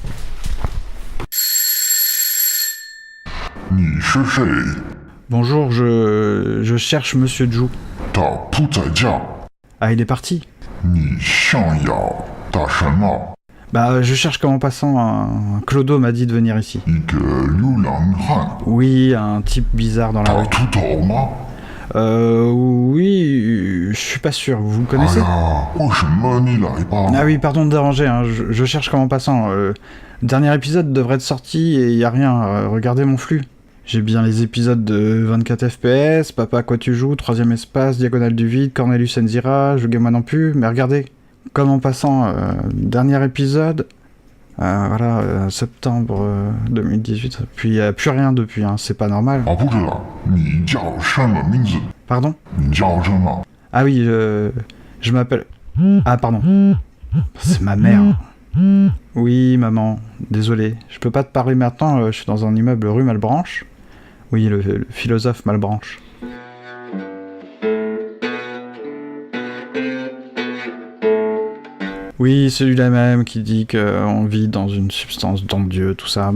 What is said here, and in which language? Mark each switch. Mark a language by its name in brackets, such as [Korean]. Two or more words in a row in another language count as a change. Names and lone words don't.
[French] Bonjour, je cherche Monsieur Zhu. Ah, il est parti. Bah, je cherche comme en passant, un Clodo m'a dit de venir ici. [Chinese] 一个流浪汉， [French] Oui, un type bizarre dans la [Chinese] 他 [French] rue. [Chinese] 秃头吗？ [French] Oui, je suis pas sûr, vous le [Chinese] 哎 [French] connaissez? [Chinese] 呀，为什么你来吧？ [French] Ah oui, pardon de déranger, hein, je cherche comme en passant. Dernier épisode devrait être sorti et y a rien, regardez mon flux. J'ai bien les épisodes de 24 FPS, Papa à quoi tu joues, Troisième espace, Diagonale du vide, Cornelius Enzira, Je moi non plus, mais regardez, comme en passant, dernier épisode, voilà, septembre 2018, puis y a plus rien depuis, hein, c'est pas normal. [Chinese] 啊，不是，你叫什么名字？ [French] Pardon? [Chinese] 你叫什么？ [French] Ah oui, je m'appelle... Ah pardon, c'est ma mère. Oui, maman, désolé, je peux pas te parler maintenant, je suis dans un immeuble rue Malbranche. Oui, le philosophe Malbranche. Oui, celui-là même qui dit qu'on vit dans une substance dans Dieu, tout ça.